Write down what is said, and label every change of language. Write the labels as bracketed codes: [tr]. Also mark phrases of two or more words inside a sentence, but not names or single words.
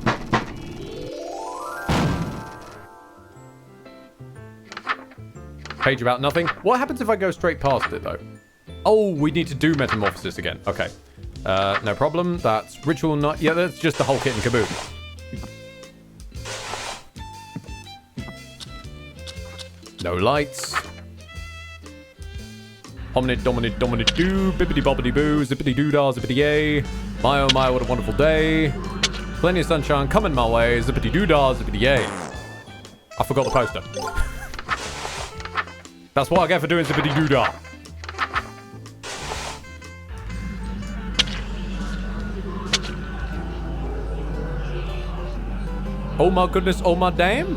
[en] Page about nothing. What happens if I go straight past it, though? Oh, we need to do metamorphosis again. Okay. No problem. That's ritual not... Yeah, that's just the whole kit and caboodle. No lights. Hominid, dominid, dominid, doo, bibbidi bobbidi boo, zippity doo dah, zippity yay. My oh my, what a wonderful day. Plenty of sunshine coming my way, zippity doo dah, zippity yay. I forgot the poster. That's what I get for doing zippity doo dah. Oh my goodness, oh my damn.